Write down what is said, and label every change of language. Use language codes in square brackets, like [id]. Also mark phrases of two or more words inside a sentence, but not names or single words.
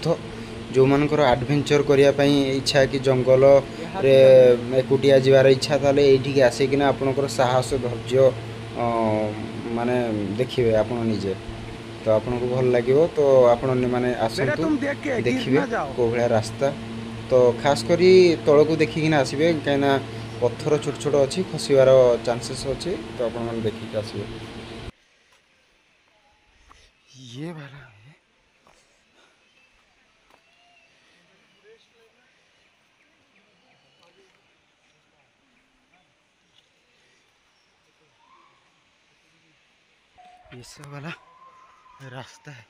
[or] ଯେଉଁମାନଙ୍କର ଆଡ଼ଭେଞ୍ଚର୍ କରିବା ପାଇଁ ଇଚ୍ଛା, କି ଜଙ୍ଗଲରେ ଏକୁଟିଆ ଯିବାର ଇଚ୍ଛା, ତାହେଲେ ଏଇଠିକି ଆସିକିନା ଆପଣଙ୍କର ସାହସ, ଧୈର୍ଯ୍ୟ ମାନେ ଦେଖିବେ ଆପଣ ନିଜେ। ତ ଆପଣଙ୍କୁ ଭଲ ଲାଗିବ। ତ ଆପଣ ମାନେ ଆସନ୍ତୁ, ଦେଖିବେ କେଉଁ ଭଳିଆ ରାସ୍ତା। ତ ଖାସ୍ କରି ତଳକୁ ଦେଖିକିନା ଆସିବେ, କାହିଁକିନା ପଥର ଛୋଟ ଛୋଟ ଅଛି, ଖସିବାର ଚାନ୍ସେସ୍ ଅଛି। ତ ଆପଣମାନେ ଦେଖିକି ଆସିବେ। [hi] ये वाला है। ये सब वाला रास्ता है।